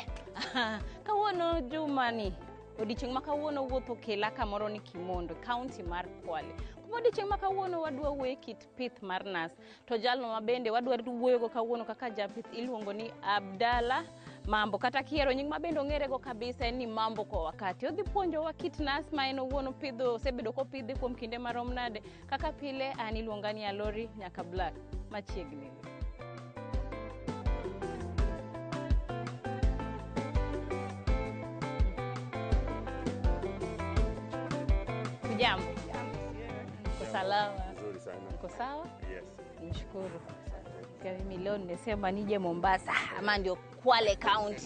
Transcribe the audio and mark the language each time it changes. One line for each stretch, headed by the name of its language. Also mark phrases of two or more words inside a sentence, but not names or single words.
Luo (Kenya and Tanzania): Kawuono Jumani. Odiochieng' ma kawuono wuotho kela kamoro ni Kimondo, County mar Kwale. Kuma odiochieng' ma kawuono wadwa wuoyo kit pith mar nas. To jalno ma bende wadwa wuoyo go kawuono kaka japith iluongo ni Abdalla Mambo. Kata kiero nying ma bende ong'ere go kabisa en ni Mambo kwa wakati. Odhi puonjo wa kit nas ma en owuon pidho, osebedo kopidhe kuom kinde marom nade. Kaka pile an iluonga ni Alori nyaka Black machiegni.
Swahili: Jambo. Uko salama? Nzuri sana. Uko sawa? Yes. Nishukuru. Kwa mimi leo nimesema nije Mombasa ama ndio Kwale County.